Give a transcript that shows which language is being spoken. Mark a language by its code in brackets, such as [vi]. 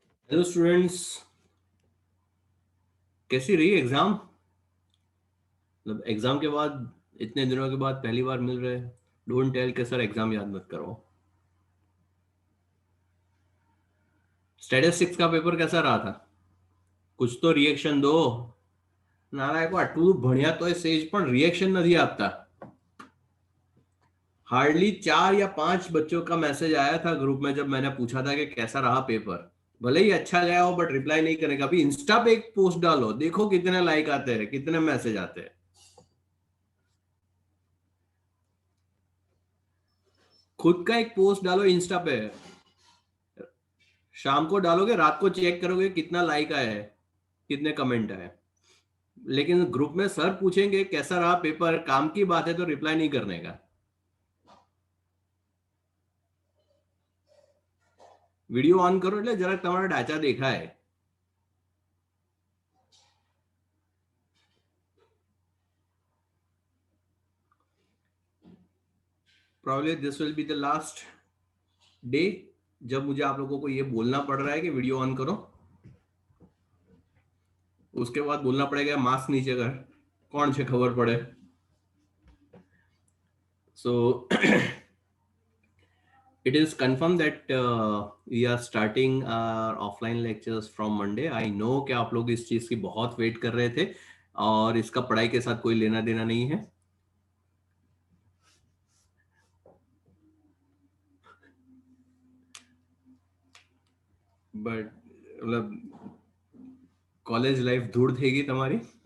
[hi] Hello students, कैसी रही exam? मतलब एग्जाम के बाद इतने दिनों के बाद पहली बार मिल रहे। डोंट टेल के सर एग्जाम याद मत करो। स्टैटिस्टिक्स का पेपर कैसा रहा था? कुछ तो रिएक्शन दो। [gu] નારાયણ આટલું ભણ્યા તોય સેજ પણ रिएक्शन નથી આપતા। [hi] हार्डली 4 या 5 बच्चों का मैसेज आया था ग्रुप में जब मैंने पूछा था कि कैसा रहा पेपर। भले ही अच्छा गया हो बट रिप्लाई नहीं करेगा। अभी इंस्टा पे एक पोस्ट डालो, देखो कितने लाइक आते हैं, कितने मैसेज आते हैं। खुद का एक पोस्ट डालो इंस्टा पे। शाम को डालोगे, रात को चेक करोगे कितना लाइक आया है, कितने कमेंट आए। लेकिन ग्रुप में सर पूछेंगे कैसा रहा पेपर, काम की बात है तो रिप्लाई नहीं करने का। वीडियो ऑन करो [gu] એટલે જરાક તમારા ડાચા દેખાય। [en] Probably this will be the last day [hi] जब मुझे आप लोगों को ये बोलना पड़ रहा है कि वीडियो ऑन करो। उसके बाद बोलना पड़ेगा मास्क नीचे कर, कौन से खबर पड़े। [en] So it is confirmed that we are starting our offline lectures from Monday. I know [hi] कि आप लोग इस चीज की बहुत वेट कर रहे थे और इसका पढ़ाई के साथ कोई लेना देना नहीं है। बट मतलब कॉलेज लाइफ दूर थेगी तुम्हारी।